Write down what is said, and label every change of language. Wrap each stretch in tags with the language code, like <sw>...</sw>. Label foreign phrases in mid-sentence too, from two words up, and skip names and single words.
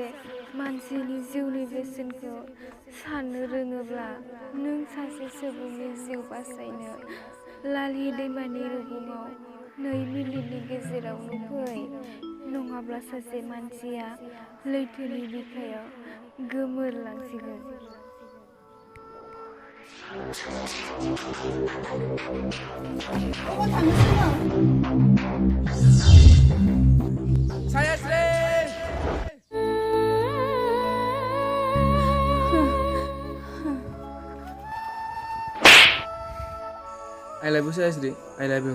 <brx>मानसिनि जिउनि बेसेनखौ साननो रोङोब्ला नों सासे सुबुंनि जिउ बासायनो लालि दैमानि रुगुङाव 2 मिनिटनि गेजेरावनो फै नङाब्ला सासे मानसिया लैथोनि बिखायाव गोमोरलांसिगोन। अबाव थांनो सोगोम? Sayasri!</brx> <en>I love you, Sayasri. I love you.</en>